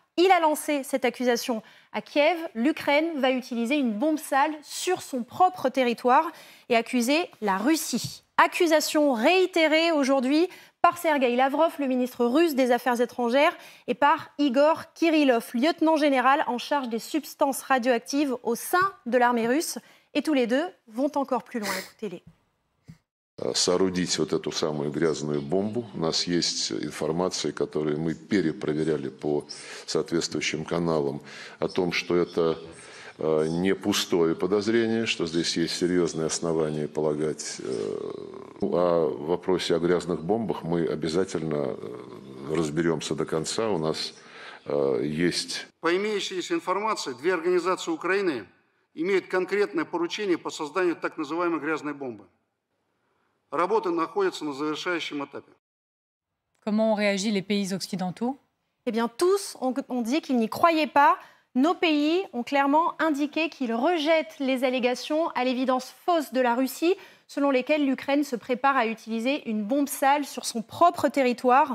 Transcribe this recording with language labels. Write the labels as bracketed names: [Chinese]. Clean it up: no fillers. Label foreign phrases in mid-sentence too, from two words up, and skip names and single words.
[French] Il a lancé cette accusation à Kiev. L'Ukraine va utiliser une bombe sale sur son propre territoire et accuser la Russie. Accusation réitérée aujourd'hui par Sergueï Lavrov, le ministre russe des Affaires étrangères, et par Igor Kirillov, lieutenant général en charge des substances radioactives au sein de l'armée russe. Et tous les deux vont encore plus loin. Écoutez-les. [Russian] Соорудить вот эту самую грязную бомбу. У нас есть информация, которую мы перепроверяли по соответствующим каналам, о том, что это не пустое подозрение, что здесь есть серьезные основания полагать. О вопросе о грязных бомбах мы обязательно разберемся до конца. У нас есть... По имеющейся информации, две организации Украины имеют конкретное поручение по созданию так называемой грязной бомбы. Работа находится на завершающем этапе. [French] Comment ont réagi les pays occidentaux? Eh bien, tous ont dit qu'ils n'y croyaient pas. Nos pays ont clairement indiqué qu'ils rejettent les allégations à l'évidence fausse de la Russie, selon lesquelles l'Ukraine se prépare à utiliser une bombe sale sur son propre territoire.